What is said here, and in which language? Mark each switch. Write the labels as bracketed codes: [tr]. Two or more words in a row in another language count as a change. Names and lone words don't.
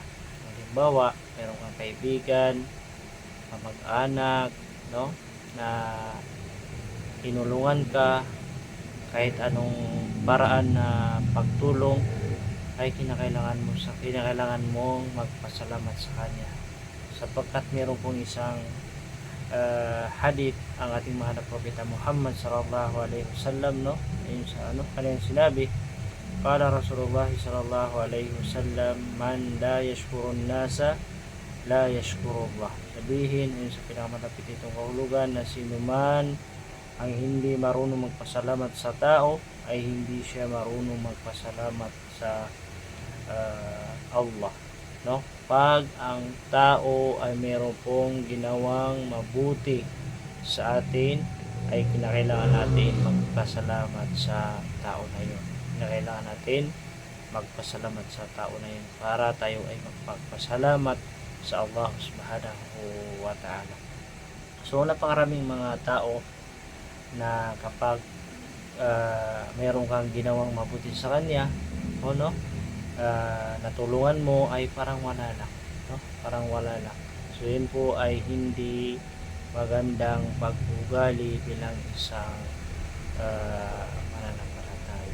[tl] Halimbawa, mayroong kang kaibigan, kamag-anak, no, na tinulungan ka, kahit anong paraan na pagtulong ay kinakailangan mong magpasalamat sa kanya, sapagkat mayroon pong isang hadith ang ating mahal na propeta Muhammad [ar] صلى الله عليه وسلم, [tl] no, ayun sa kanyang sinabi, [ar] قال رسول الله صلى الله عليه وسلم من لا يشكر الناس لا يشكر الله. [tl] Sabihin ayun sa pinakamalapit itong kahulugan, na sino man ang hindi marunong magpasalamat sa tao ay hindi siya marunong magpasalamat sa Allah. no? Pag ang tao ay meron pong ginawang mabuti sa atin, ay kinakailangan natin magpasalamat sa tao na yun. Kinakailangan natin magpasalamat sa tao na yun para tayo ay magpagpasalamat sa Allah [ar] سبحانه وتعالى. [tl] So napakaraming mga tao na kapag meron kang ginawang mabuti sa kanya, o no, natulungan mo, ay parang wala lang, no? Parang wala lang. So yun po ay hindi magandang pag-ugali bilang isang mananampalataya.